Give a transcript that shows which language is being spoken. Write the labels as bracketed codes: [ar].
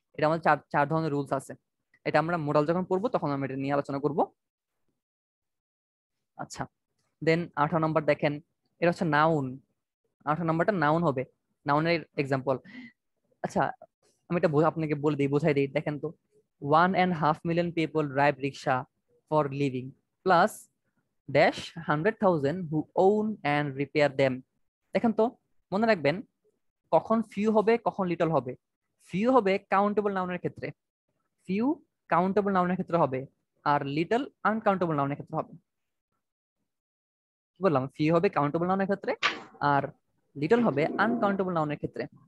[bn] এটা আমাদের চার ধরনের রুলস আছে। এটা আমরা মডাল যখন পড়বো তখন আমরা এটা নিয়ে আলোচনা করব। আচ্ছা, দেন 18 নম্বর দেখেন, এটা হচ্ছে নাউন। 18 নম্বরটা নাউন হবে, নাউনের এক্সাম্পল। আচ্ছা, আমি এটা আপনাকে বলে দিই, বোঝাই দিই। দেখেন তো, [en] 1.5 million people drive rickshaw for living plus dash 100,000 who own and repair them. [bn] দেখেন তো, মনে রাখবেন কখন ফিউ হবে, কখন লিটল হবে। ফিউ হবে কাউন্টেবল নাউনের ক্ষেত্রে, ফিউ কাউন্টেবল নাউনের ক্ষেত্রে হবে, আর লিটল আনকাউন্টেবল নাউনের ক্ষেত্রে হবে। কি বললাম? ফিউ হবে কাউন্টেবল নাউনের ক্ষেত্রে, আর লিটল হবে আনকাউন্টেবল নাউনের ক্ষেত্রে।